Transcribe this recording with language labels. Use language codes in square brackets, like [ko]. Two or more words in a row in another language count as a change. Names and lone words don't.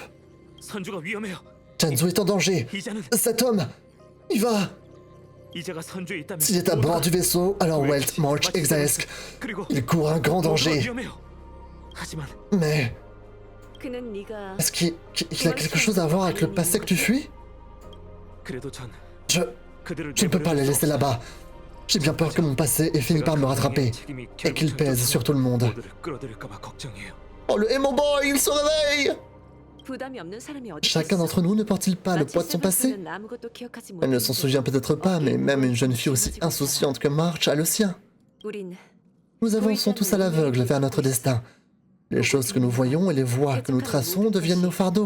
[fr] Janzu est en danger. Cet homme, il va... S'il est à bord du vaisseau, alors Welt, March, Exaesk, il court un grand danger. Mais... Est-ce qu'il a quelque chose à voir avec le passé que tu fuis? [ko] 그래도 전 [fr] Je [ko] 그들을 [fr] ne peux pas les laisser là-bas. J'ai bien peur que mon passé ait fini par me rattraper et qu'il pèse sur tout le monde. [ko] 모두를 끌어들일까봐 걱정이에요. [fr] Oh, le [en] Emo Boy, [fr] il se réveille! Chacun d'entre nous ne porte-t-il pas le poids de son passé? Elle ne s'en souvient peut-être pas, mais même une jeune fille aussi insouciante que March a le sien. Nous avançons tous à l'aveugle vers notre destin. Les choses que nous voyons et les voies que nous traçons deviennent nos fardeaux.